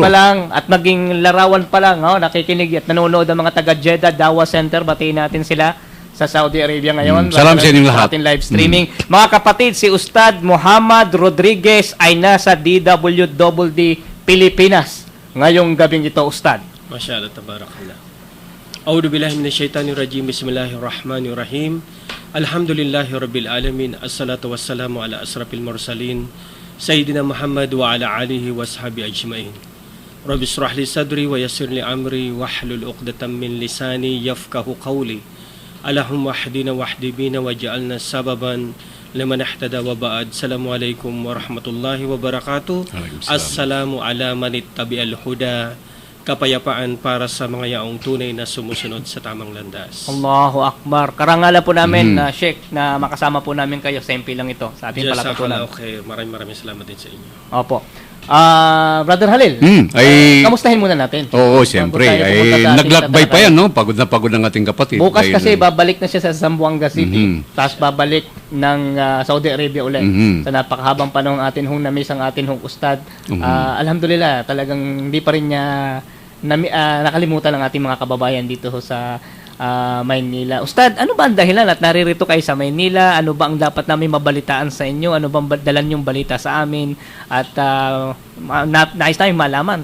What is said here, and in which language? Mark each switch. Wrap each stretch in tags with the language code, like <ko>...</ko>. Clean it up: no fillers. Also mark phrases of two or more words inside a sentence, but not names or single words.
<tl>Boses pa lang at maging larawan pa lang, nakikinig at nanonood ang mga taga Jeddah Dawa Center. Batiin natin sila sa Saudi Arabia ngayon. Salam sa inyong lahat. Ating</tl> <en>live streaming.</en> <tl>Mga kapatid, si Ustad Muhammad Rodriguez ay nasa DWDD Pilipinas ngayong gabing ito, Ustad.</tl> <ar>Masyaallah, tabarakallah. أعوذ بالله من الشيطان الرجيم. بسم الله الرحمن الرحيم. الحمد لله رب العالمين. الصلاة والسلام على أشرف المرسلين سيدنا محمد وعلى آله وصحبه أجمعين. رب اشرح لي صدري ويسر لي أمري واحلل عقدة من لساني يفقه قولي اللهم اهدنا واهد بنا واجعلنا سببا لمن اهتدى وبعد السلام عليكم ورحمة الله وبركاته السلام على من اتبع الهدى</ar> <tl>kapayapaan para sa mga yaong tunay na sumusunod sa tamang landas.</tl> <ar>الله أكبر.</ar> <tl>Karangalan po namin na Sheikh na makasama po namin kayo sa MP lang ito sa ating palakatulan. Okay, maraming salamat din sa inyo. Opo. Brother Halil, kamustahin muna natin. Oo, siyempre. Naglakbay pa yan, no? Pagod na pagod ng ating kapatid. Bukas kasi babalik na siya sa Zamboanga City. Tapos babalik ng Saudi Arabia ulit. Sa napakahabang panahon atin hong na-miss ang atin hong ustad. Alhamdulillah, talagang hindi pa rin niya nakalimutan ang ating mga kababayan dito sa Maynila. Ustad, ano ba ang dahilan at naririto kayo sa Maynila? Ano ba ang dapat namin mabalitaan sa inyo? Ano bang dalan yung balita sa amin? At nais namin malaman.</tl>